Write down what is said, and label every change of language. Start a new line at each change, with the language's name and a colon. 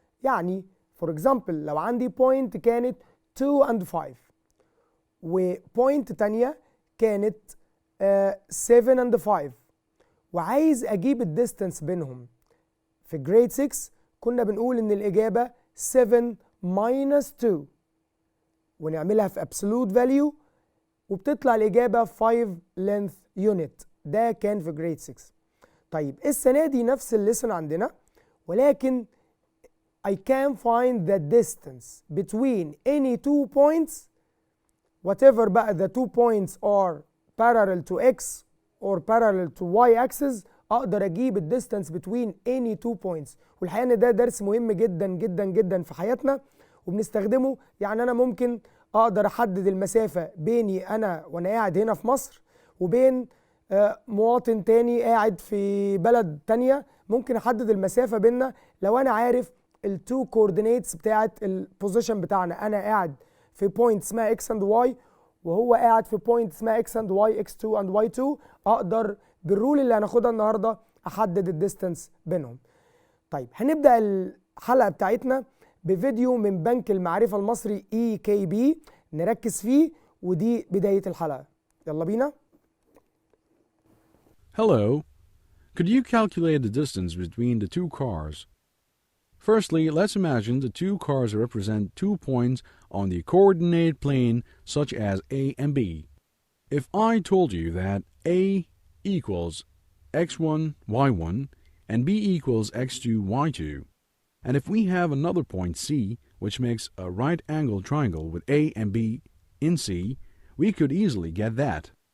Arabic: يعني فور اكزامبل لو عندي بوينت كانت 2 and 5 وبوينت تانية كانت 7 and 5 وعايز اجيب الديستانس بينهم، في جريد 6 كنا بنقول ان الاجابة
English: 7 minus 2
Arabic: ونعملها في absolute value وبتطلع الاجابة 5
English: length unit.
Arabic: ده كان في جريد 6. طيب السنة دي نفس الليسن عندنا، ولكن
English: I can find the distance between any two points whatever
Arabic: بقى
English: the two points are parallel to x or parallel to y axis.
Arabic: اقدر اجيب الديستانس
English: between any two points،
Arabic: والحقيقة ان ده درس مهم جدا جدا جدا في حياتنا وبنستخدمه. يعني انا ممكن اقدر احدد المسافة بيني انا وانا قاعد هنا في مصر وبين مواطن تاني قاعد في بلد تانية. ممكن احدد المسافة بيننا لو انا عارف التو كوردينيتس بتاعت البوزيشن بتاعنا. انا قاعد في بوينت اسمها
English: x and y
Arabic: وهو قاعد في بوينت اسمها
English: x and y x2 and y2.
Arabic: اقدر بالرول اللي هناخدها النهاردة احدد الديستانس بينهم. طيب هنبدأ الحلقة بتاعتنا بفيديو من بنك المعرفة المصري EKB نركز فيه، ودي بداية الحلقة. يلا بينا.
English: Hello. Could you calculate the distance between the two cars? Firstly, let's imagine the two cars represent 2 points on the coordinate plane such as A and B. If I told you that A equals x1, y1 and B equals x2, y2, and if we have another point C which makes a right-angled triangle with A and B in C, we could easily get that.